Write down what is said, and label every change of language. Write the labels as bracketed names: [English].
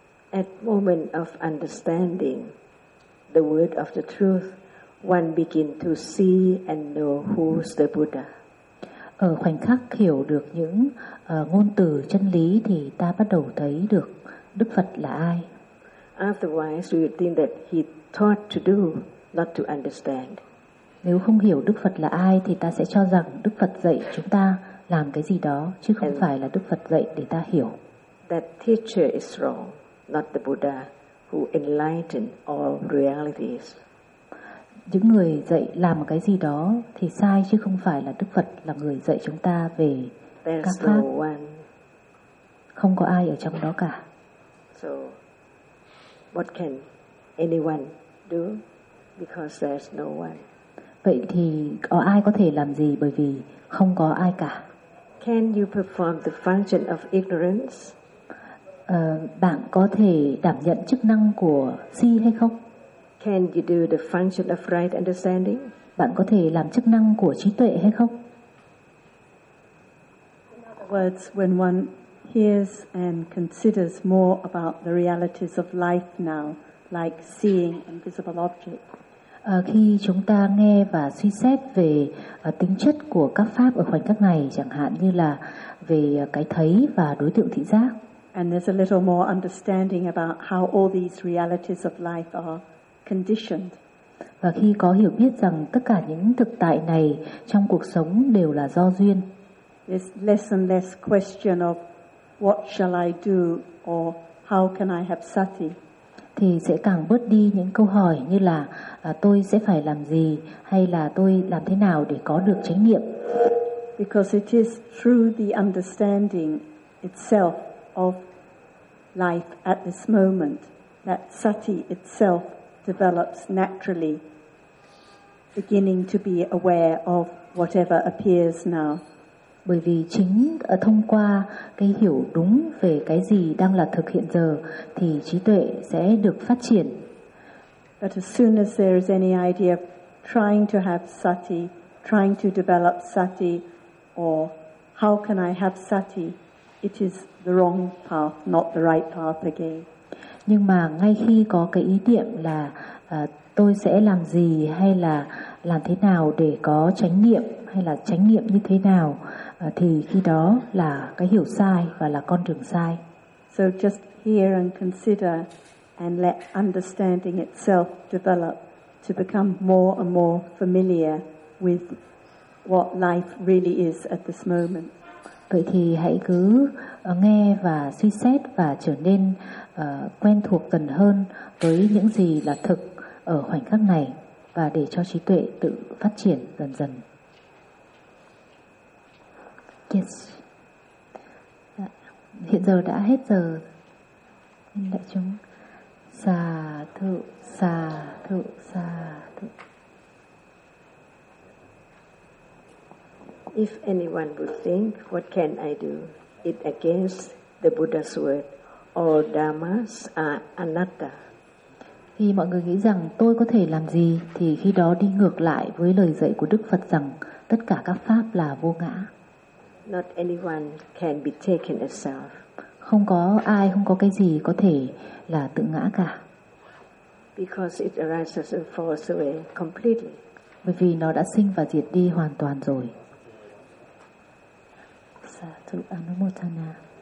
[English] At moment of understanding the word of the truth, one begin to see and know who's the Buddha. [Vietnamese] Ở khoảnh khắc hiểu được những ngôn từ chân lý thì ta bắt đầu thấy được Đức Phật là ai. [English] Otherwise we would think that he taught to do, not to understand. [Vietnamese] Nếu không hiểu Đức Phật là ai thì ta sẽ cho rằng Đức Phật dạy chúng ta làm cái gì đó, chứ không phải là Đức Phật dạy để ta hiểu. [English] That teacher is wrong, not the Buddha who enlightened all realities. [Vietnamese] Những người dạy làm cái gì đó thì sai, chứ không phải là Đức Phật là người dạy chúng ta về [English] There's [Vietnamese] các pháp. [English] No one. [Vietnamese] Không có ai ở trong đó cả. [English] So, what can anyone do? Because there's no one. [Vietnamese] Vậy thì có ai có thể làm gì bởi vì không có ai cả? [English] Can you perform the function of ignorance? [Vietnamese] Bạn có thể đảm nhận chức năng của si hay không? [English] Can you do the function of right understanding? [Vietnamese] Bạn có thể làm chức năng của trí tuệ hay không? [English] In other words, when one hears and considers more about the realities of life now, like seeing invisible objects. [Vietnamese] Khi chúng ta nghe và suy xét về tính chất của các pháp ở khoảnh khắc này, chẳng hạn như là về cái thấy và đối tượng thị giác. [English] And there's a little more understanding about how all these realities of life are conditioned. [Vietnamese] Và khi có hiểu biết rằng tất cả những thực tại này trong cuộc sống đều là do duyên. [English] There's less and less question of what shall I do or how can I have sati. [Vietnamese] Thì sẽ càng bớt đi những câu hỏi như là tôi sẽ phải làm gì hay là tôi làm thế nào để có được chánh niệm. [English] Because it is through the understanding itself of life at this moment that sati itself develops naturally beginning to be aware of whatever appears now. [Vietnamese] Bởi vì chính thông qua cái hiểu đúng về cái gì đang là thực hiện giờ thì trí tuệ sẽ được phát triển. [English] But as soon as there is any idea of trying to have sati, trying to develop sati, or how can I have sati, it is the wrong path, not the right path again. [Vietnamese] Nhưng mà ngay khi có cái ý niệm là tôi sẽ làm gì hay là làm thế nào để có chánh niệm hay là chánh niệm như thế nào thì khi đó là cái hiểu sai và là con đường sai. [English] So just hear and consider and let understanding itself develop to become more and more familiar with what life really is at this moment. [Vietnamese] Vậy thì hãy cứ nghe và suy xét và trở nên quen thuộc dần hơn với những gì là thực ở khoảnh khắc này và để cho trí tuệ tự phát triển dần dần. [English] Yes. [Vietnamese] Hiện giờ đã hết giờ. Đại chúng. Sa thụ, sa thụ, sa thụ. [English] If anyone would think, what can I do? It against the Buddha's word. All dhammas are anatta. [Vietnamese] Khi mọi người nghĩ rằng tôi có thể làm gì thì khi đó đi ngược lại với lời dạy của Đức Phật rằng tất cả các pháp là vô ngã. [English] Not anyone can be taken as self. [Vietnamese] Không có ai, không có cái gì có thể là tự ngã cả. [English] Because it arises and falls away completely. [Vietnamese] Bởi vì nó đã sinh và diệt đi hoàn toàn rồi. Sa tu anumodana.